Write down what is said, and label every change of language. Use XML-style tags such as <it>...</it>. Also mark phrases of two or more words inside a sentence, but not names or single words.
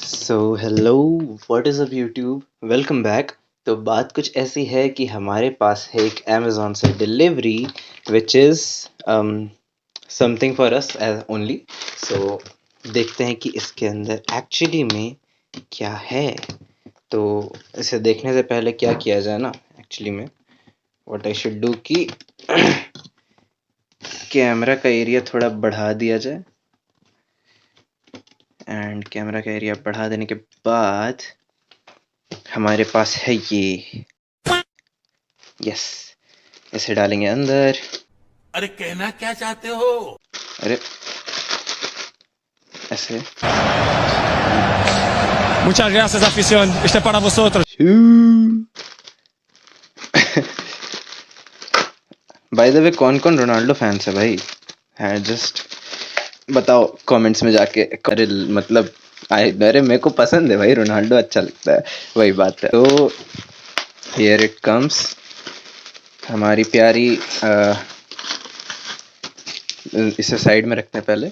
<en>So hello, what is up YouTube, welcome back.</en> <hi>तो बात कुछ ऐसी है कि हमारे पास है एक अमेज़ॉन से डिलीवरी</hi> <en>which is something for us only.</en> <hi>सो देखते हैं कि इसके अंदर एक्चुअली में क्या है। तो इसे देखने से पहले क्या किया जाए ना, एक्चुअली में</hi> <en>what I should do</en> <hi>कि कैमरा का एरिया थोड़ा बढ़ा दिया जाए। एंड कैमरा का एरिया बढ़ा देने के बाद हमारे पास है ये, यस, इसे डालेंगे अंदर। अरे कहना क्या चाहते हो? अरे ऐसे</hi> <es>Muchas gracias, afición. Este es para vosotros.</es> <en>by the way,</en> <hi>कौन कौन रोनाल्डो फैंस है भाई? है जस्ट बताओ कमेंट्स में जाके। अरे मतलब अरे मेरे को पसंद है भाई, रोनाल्डो अच्छा लगता है, वही बात है। तो</hi> <en>here it comes,</en> <hi>हमारी प्यारी इसे साइड में रखते हैं पहले।</hi>